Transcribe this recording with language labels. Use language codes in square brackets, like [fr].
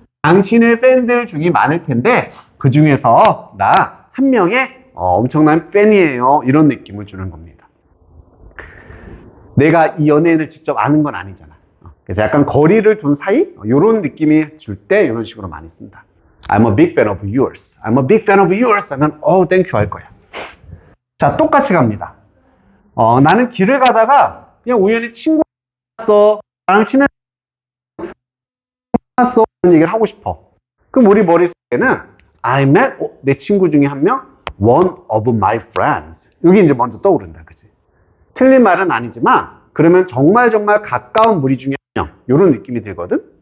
[ko] 당신의 팬들 중에 많을 텐데 그 중에서 나 한 명의 엄청난 팬이에요. 이런 느낌을 주는 겁니다. 내가 이 연예인을 직접 아는 건 아니잖아. 그래서 약간 거리를 둔 사이? 이런 느낌이 줄 때 이런 식으로 많이 쓴다. [en] I'm a big fan of yours. I'm a big fan of yours [ko] 하면 [en] thank you [ko] 할 거야. 자, 똑같이 갑니다. 나는 길을 가다가 그냥 우연히 친구가 왔어. 나랑 친한 왔어. 이런 얘기를 하고 싶어. 그럼 우리 머릿속에는 [en] I met [ko] 내 친구 중에 한 명, [en] one of my friends. [ko] 여기 이제 먼저 떠오른다, 그지? 틀린 말은 아니지만 그러면 정말 가까운 무리 중에 한 명. 이런 느낌이 들거든.